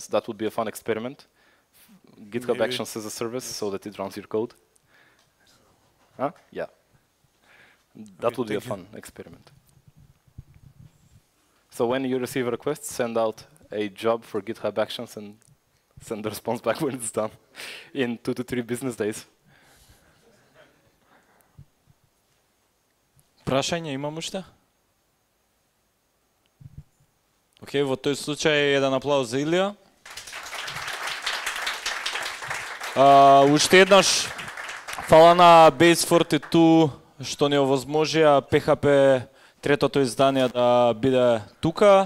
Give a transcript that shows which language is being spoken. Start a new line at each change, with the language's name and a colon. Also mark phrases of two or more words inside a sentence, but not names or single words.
English: That would be a fun experiment. GitHub Actions as a service, so that it runs your code. Huh? Yeah. That would be a fun experiment. So when you receive a request, send out a job for GitHub Actions and send the response back when it's done in 2 to 3 business days.
Macedonian: Прашање имам уште? Океј, во тој случај еден аплауз за Илија. Уште еднаш фала на Base42 што ни овозможија PHP третото издание да биде тука.